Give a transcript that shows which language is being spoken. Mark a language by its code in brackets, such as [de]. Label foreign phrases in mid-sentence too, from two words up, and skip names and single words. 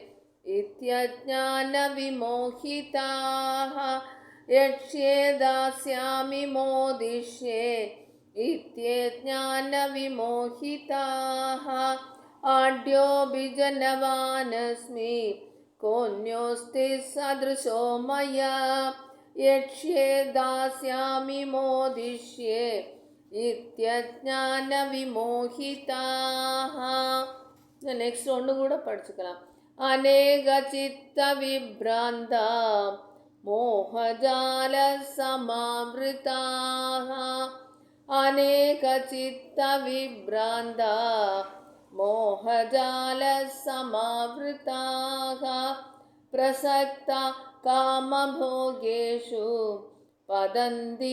[sa] इत्यज्ञानविमोहिताः यक्ष्ये दास्यामि मोदिष्ये इत्यज्ञानविमोहिताः आढ्योऽभिजनवानस्मि कोऽन्योऽस्ति सदृशो मया यक्ष्ये दास्यामि मोदिष्ये इत्यज्ञानविमोहिताः. [ta] இந்த நெக்ஸ்ட் ஒன்று கூட படிச்சுக்கலாம். [sa] अनेक चित्त विभ्रान्ता मोहजाल समावृताः अनेक चित्त विभ्रान्ता मोहजाल समावृताः प्रसक्ताः कामभोगेषु पतन्ति